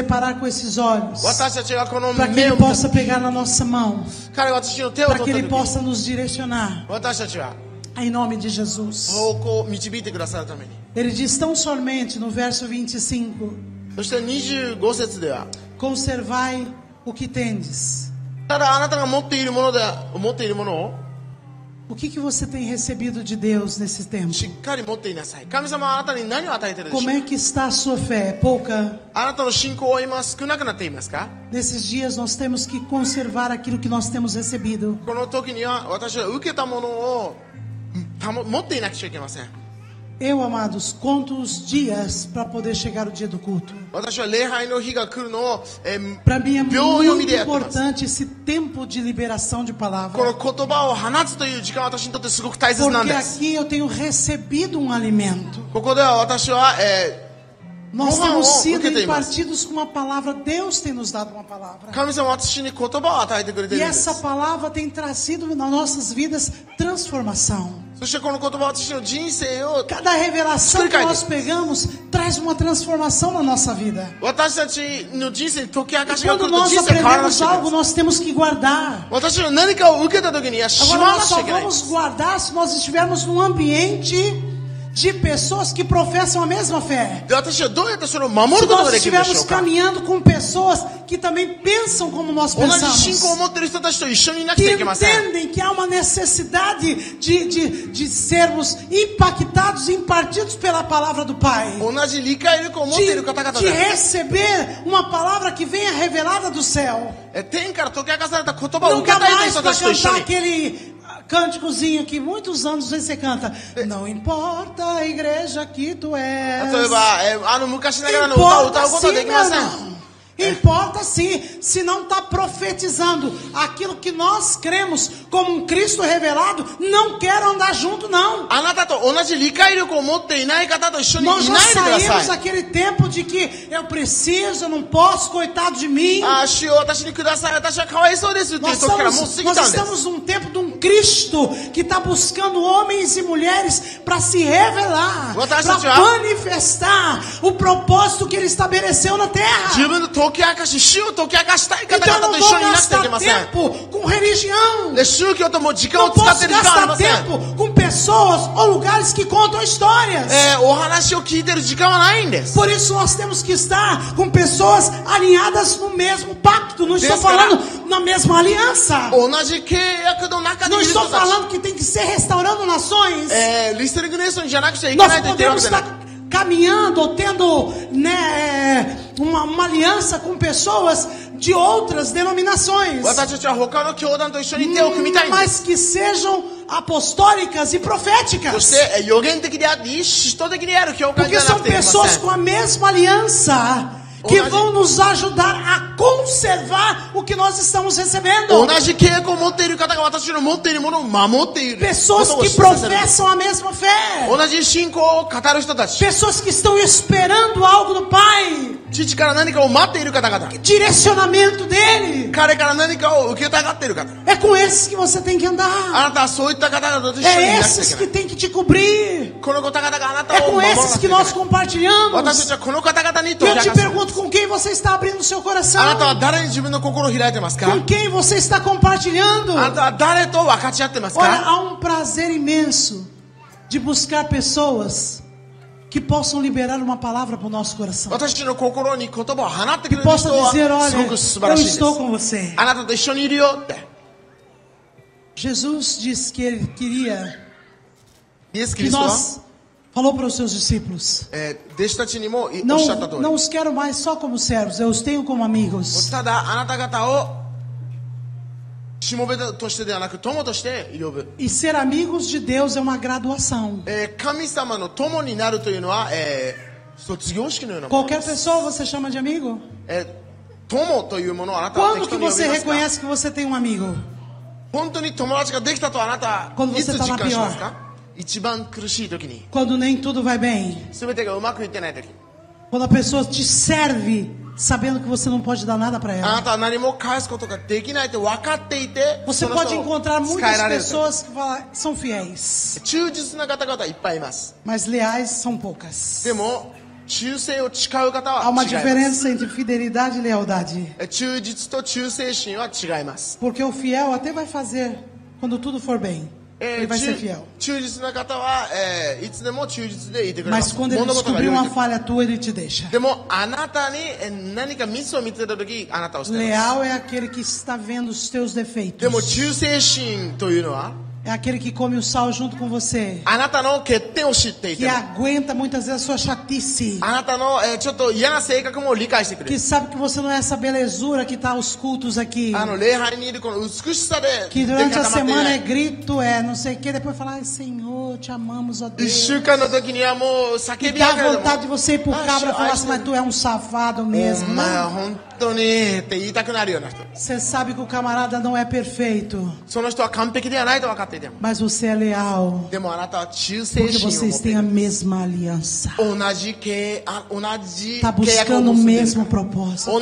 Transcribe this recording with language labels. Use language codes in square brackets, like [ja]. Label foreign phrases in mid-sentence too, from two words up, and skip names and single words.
[pt] deparar com esses olhos, [ja] 私たちがこの [pt] para que [ja] 目 [pt] Ele [ja] を見た [pt] possa pegar na nossa mão, [ja] 彼は私の手を [pt] para [ja] 取 [pt] que [ja] った [pt] Ele [ja] 時に [pt] possa nos direcionar, [ja] 私たちは [pt] em nome de Jesus. [ja] 方向を導いてくださるために [pt] Ele diz tão somente no verso 25: [ja] そして25節では [pt] conservai o que tendes. [ja] ただあなたが持っているものを [pt] O que você tem recebido de Deus nesse tempo? [ja] しっかり持っていなさい神様はあなたに何を与えているでしょ [pt] Como [ja] う [pt] é que está a sua fé? Pouca? [ja] あなたの信仰は今少なくなっていますか [pt] Nesses dias nós temos que conservar aquilo que nós temos recebido. [ja] この時には私は受けたものを持っていなくちゃいけません [pt] Eu, amados, conto os dias para poder chegar o dia do culto. [ja] 私は礼拝の日が来るのを、 [pt] Para mim é [ja] 秒読み [pt] muito [ja] でやってます [pt] importante esse tempo de liberação de [ja] こ [pt] palavra. [ja] の言葉を放つという時間は私にとってすごく大切なん [pt] Porque [ja] です [pt] aqui eu tenho recebido um alimento. [ja] ここでは私は、 [pt] Nós Como temos o que sido temos? impartidos com uma palavra. Deus tem nos dado uma palavra. [ja] 神様は私に言葉を与えてくれてい [pt] E [ja] るんです [pt] essa palavra tem trazido nas nossas vidas transformação. [ja] そしてこの言葉は私の人生を [pt] Cada revelação que nós pegamos traz uma transformação na nossa vida. [ja] 私たちの人生に解き明か [pt] E [ja] しが来 [pt] quando [ja] ると [pt] nós [ja] 人生変わらなく [pt] aprendemos [ja] ちゃいけ [pt] algo, [ja] ない [pt] nós temos que guardar. [ja] 私は何かを受けた時にはし [pt] Agora [ja] まわな [pt] nós [ja] くちゃ [pt] só [ja] いけない [pt] vamos guardar se nós estivermos num ambiente de pessoas que professam a mesma fé. [ja] で私はどうやってそれを守 [pt] Se [ja] ることが [pt] nós [ja] できるでしょ [pt] estivermos [ja] うか [pt] caminhando com pessoas que também pensam como nós [ja] 同じ信仰を [pt] pensamos, [ja] 持っている人たちと一緒にいなくち [pt] que [ja] ゃいけません [pt] entendem que há uma necessidade de sermos impactados, impartidos pela palavra do Pai. [ja] 同じ理解力を持っている方々 [pt] De [ja] で [pt] receber uma palavra que venha revelada do céu. [ja] 天から解き明かされた言葉を [pt] Não [ja] 受け [pt] dá [ja] たいという [pt] mais [ja] 人 [pt] para [ja] たちと一緒 [pt] cantar [ja] に [pt] aquele cânticozinho que muitos anos você canta. Não importa a igreja que tu és. [ja] 例えば、昔ながらの歌を歌うことはできません [pt] Importa sim, se não está profetizando aquilo que nós cremos como um Cristo revelado, não quero andar junto não. [ja] あなたと同じ理解力を持っていない方と一緒に [pt] Nós [ja] い [pt] já [ja] ないでくだ [pt] saímos [ja] さい [pt] daquele tempo de que eu preciso, eu não posso, coitado de mim. [ja] 主よ私にください私はかわいそうですっていう [pt] Nós [ja] 時からもう過ぎ [pt] nós [ja] たんです [pt] estamos num tempo de um Cristo que está buscando homens e mulheres para se revelar, para manifestar o propósito que Ele estabeleceu na terra. [ja] 自分の解き明かし主を解き明かしたい方 [pt] Então eu [ja] 々 [pt] não [ja] と一 [pt] vou [ja] 緒にいなくちゃいけ [pt] gastar [ja] ません [pt] tempo com religião. [ja] で宗教とも時間を [pt] Não [ja] 使っ [pt] posso [ja] てる時間あり [pt] gastar [ja] ません [pt] tempo com pessoas ou lugares que contam histórias. [ja] お話を聞いてる時間はないんです [pt] Por isso nós temos que estar com pessoas alinhadas no mesmo pacto. Não estou Descarado. falando na mesma aliança. [ja] 同じ契約の中に [pt] Não [ja] いる人 [pt] estou [ja] たち [pt] falando que tem que ser restaurando nações. [ja] リステリングネーションじゃなくちゃいけな [pt] Nós [ja] いと言ってるわ [pt] podemos [ja] けじゃな [pt] estar [ja] く [pt] caminhando ou tendo, né, uma aliança com pessoas de outras denominações, [ja] 私たちは他の教団と一緒に手を組みたいんです [pt] mas que sejam apostólicas e [ja] そ [pt] proféticas. [ja] して予言的であって使徒的である教会 [pt] Porque [ja] じゃな [pt] são [ja] くてはいけま [pt] pessoas [ja] せん [pt] com a mesma aliança que vão nos ajudar a conservar o que nós estamos recebendo. [ja] 同じ契約を持っている方が私の持っているものを守っている [pt] Pessoas [ja] ことを [pt] que [ja] 示させる [pt] professam a mesma fé. [ja] 同じ信仰を語る人たち [pt] Pessoas que estão esperando algo do Pai. [ja] 父から何かを待っている方々 [pt] Direcionamento dele. [ja] 彼から何かを受けたがっている方 [pt] É com esses que você tem que [ja] あ [pt] andar. [ja] なたはそういった方々と一緒にい [pt] É [ja] なくちゃい [pt] esses [ja] け [pt] que [ja] ない [pt] tem que te cobrir. [ja] この方々があなた [pt] É [ja] を [pt] com [ja] 守らな [pt] esses [ja] くちゃ [pt] que [ja] いけない [pt] nós compartilhamos. [ja] 私たちはこの方々に [pt] E [ja] 解き [pt] eu [ja] 明 [pt] te [ja] かす [pt] pergunto com quem você está abrindo seu coração. [ja] あなたは誰に自分の心を開いてますか [pt] Com quem você está compartilhando. [ja] あなたは誰と分かち合ってます [pt] Olha, [ja] か [pt] há um prazer imenso de buscar pessoas que possam liberar uma palavra para o nosso coração. [ja] 私の心に言葉を放ってくれる [pt] Possa [ja] 人は [pt] dizer, [ja] す [pt] olha, [ja] ごく素晴 [pt] eu [ja] らしいです [pt] estou com você. [ja] あなたと一緒にいるよって [pt] Jesus disse que ele queria [ja] イエス・キ [pt] que [ja] リストは [pt] nós falou para os seus discípulos. [ja] 弟子たちにもおっしゃった通 [pt] Não [ja] り [pt] os quero mais só como servos, eu os tenho como amigos. [ja] ただあなた方をしもべとしてではなく友として呼ぶ。 [pt] E ser amigos de Deus é uma graduação. [ja] 神様の友になるというのは、卒業式のようなもの [pt] Qualquer pessoa você chama de amigo? [ja] 友というものをあなたは [pt] Quando [ja] 適 [pt] que [ja] 当に呼び [pt] você [ja] ますか？ [pt] reconhece que você tem um amigo? [ja] 本当に友達ができたとあなた [pt] Quando [ja] いつ [pt] você tá [ja] 実 [pt] na [ja] 感します [pt] pior. [ja] か？一番苦しい時に、 [pt] Quando nem tudo vai bem. [ja] 全てがうまくいってない時、 [pt] Quando a pessoa te serve sabendo que você não pode dar nada para [ja] あ [pt] ela. [ja] なたは何も返すことができないと分かっていて、 [pt] Você [ja] その [pt] pode [ja] 人を [pt] encontrar [ja] 使え [pt] muitas [ja] られる。 [pt] pessoas que são fiéis, [ja] 忠実な方々いっぱいいます。 [pt] mas leais são poucas. [ja] でも忠誠を誓う方 [pt] Há [ja] は [pt] uma [ja] 違います。 [pt] diferença entre fidelidade e lealdade. [ja] 忠実と忠誠心は違います。 [pt] Porque o fiel até vai fazer quando tudo for bem. Ele vai ser fiel. [ja] 忠実な方は、いつでも忠実でいてくれま [pt] Mas [ja] す。 [pt] quando ele [ja] 物事が [pt] descobrir [ja] 良い [pt] uma [ja] 時。 [pt] falha tua, ele te deixa. [ja] でもあなたに何かミスを見つけた時、あなたを捨てます。 [pt] Leal é aquele que está vendo os teus [ja] で [pt] defeitos. [ja] も忠誠心というのは [pt] É aquele que come o sal junto com você. [ja] あなたの欠点を知ってい [pt] Que [ja] ても [pt] aguenta muitas vezes a sua chatice. [ja] あなたの、ちょっと嫌な性格も理解してくれ [pt] Que [ja] る。 [pt] sabe que você não é essa belezura que está aos cultos aqui. [ja] 礼拝にいるこの美しさで [pt] Que [ja] で [pt] durante [ja] 固 [pt] a [ja] まってい [pt] semana [ja] な [pt] é [ja] い。 [pt] grito, é não sei o que. Depois fala, ai Senhor, te amamos, ó [ja] 一 [pt] Deus. [ja] 週間の時にはもう叫 [pt] E [ja] び上 [pt] dá [ja] げる。 [pt] vontade de você ir pro cabra e falar assim, mas tu é um safado [ja] お [pt] mesmo, [ja] 前 [pt] né? [ja] は本当にって言いたくなるような人。 [pt] Você sabe que o camarada não é perfeito, [ja] その人は完璧ではないと分かっていても。 [pt] mas você é leal. [ja] でもあなたは忠誠 [pt] Porque [ja] 心を持 [pt] vocês [ja] ってい [pt] têm a [ja] る。 [pt] mesma aliança. [ja] 同じ契約 [pt] Tá [ja] を [pt] buscando o [ja] 結んでいる [pt] mesmo [ja] から [pt] propósito.